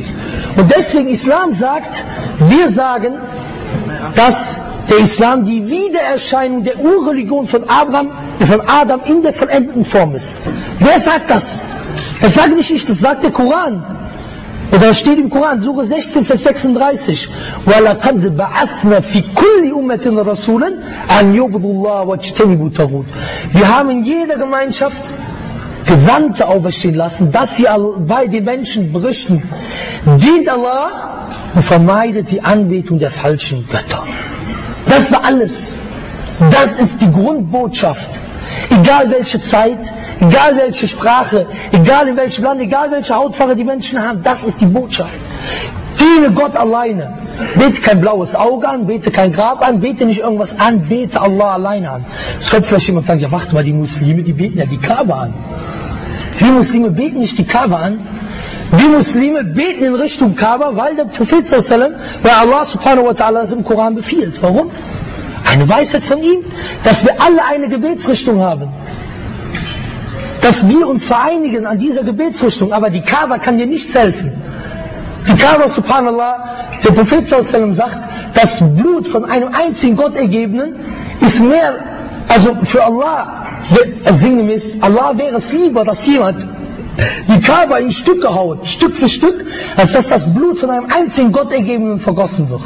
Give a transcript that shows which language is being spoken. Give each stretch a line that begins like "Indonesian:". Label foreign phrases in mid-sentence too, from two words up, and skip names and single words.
German: Und deswegen Islam sagt, wir sagen, dass der Islam die Wiedererscheinung der Urreligion von Adam in der vollendeten Form ist. Wer sagt das? Das sage nicht ich, das sagt der Koran. Und da steht im Koran, Sure 16, Vers 36,
Arabic: وَلَقَدْ بَعَثْنَا فِي كُلِّ أُمَّةٍ رَسُولًا أَنْ يُعْبُدُوا اللَّهَ وَاجْتَنِبُوا الطَّاغُوتَ.
German: Wir haben in jeder Gemeinschaft Gesandte auferstehen lassen, dass sie bei den Menschen berichten, dient Allah und vermeidet die Anbetung der falschen Götter. Das war alles. Das ist die Grundbotschaft. Egal welche Zeit, egal welche Sprache, egal in welchem Land, egal welche Hautfarbe die Menschen haben, das ist die Botschaft. Diene Gott alleine. Bete kein blaues Auge an, bete kein Grab an, bete nicht irgendwas an, bete Allah alleine an. Es könnte vielleicht jemand sagen, ja warte mal, die Muslime, die beten ja die Kaaba an. Wir Muslime beten nicht die Kaaba an. Wir Muslime beten in Richtung Kaaba, weil der Prophet sallallahu, weil
Arabic: الله سبحانه وتعالى
German: es im Koran befiehlt. Warum? Eine Weisheit von ihm, dass wir alle eine Gebetsrichtung haben. Dass wir uns vereinigen an dieser Gebetsrichtung, aber die Kaaba kann dir nichts helfen. Die Kaaba, subhanallah, der Prophet sallallahu sagt, das Blut von einem einzigen Gottergebenen ist mehr, also für Allah, sinngemäß, Allah wäre es lieber, dass jemand die Kaaba in Stücke haut, Stück für Stück, als dass das Blut von einem einzigen Gottergebenen vergossen wird.